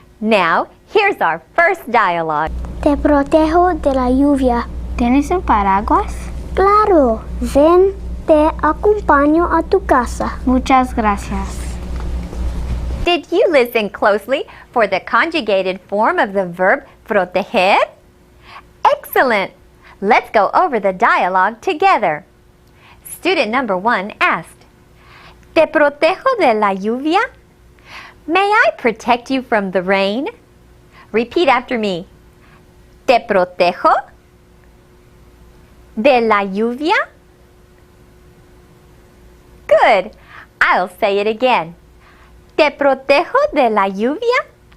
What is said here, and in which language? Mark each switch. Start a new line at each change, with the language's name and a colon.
English: Now, here's our first dialogue.
Spanish: Te protejo de la lluvia. ¿Tienes un paraguas? Claro, ven, te acompaño a tu casa. Muchas gracias.
English: Did you listen closely for the conjugated form of the verb proteger? Excellent! Let's go over the dialogue together. Student number 1 asked,
Spanish: ¿Te protejo de la lluvia?
English: May I protect you from the rain? Repeat after me.
Spanish: ¿Te protejo de la lluvia?
English: Good. I'll say it again.
Spanish: ¿Te protejo de la lluvia?